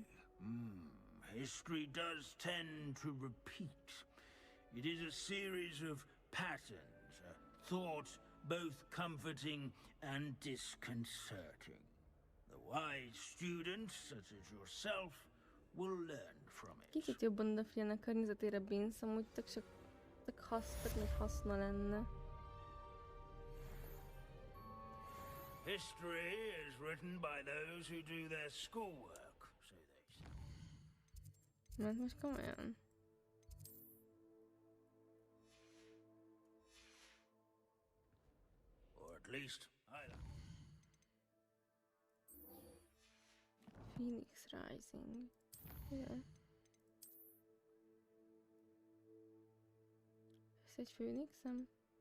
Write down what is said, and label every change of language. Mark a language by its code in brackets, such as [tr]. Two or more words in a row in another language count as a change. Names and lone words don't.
[en] History does tend to repeat. It is a series of patterns, a thought both comforting and disconcerting. The wise students, such as yourself, will learn from it. [hu] Kicsit jobban odafigyelne a környezetére Binns, amúgy tök nagy haszna lenne. [en] History is written by those who do their schoolwork, so they say. [hu] Mert most komolyan. [en] At least I like. Phoenix Rising. [hu] Igen. Ez egy Phoenixem?